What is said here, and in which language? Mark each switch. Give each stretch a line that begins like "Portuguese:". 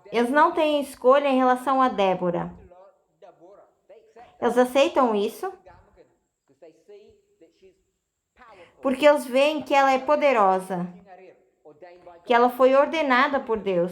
Portuguese: eles não têm escolha em relação a Débora.
English: they accept
Portuguese: Eles aceitam isso
English: because they see that she's powerful,
Portuguese: porque eles veem que ela é poderosa,
English: ordained by God.
Portuguese: que ela foi ordenada por Deus.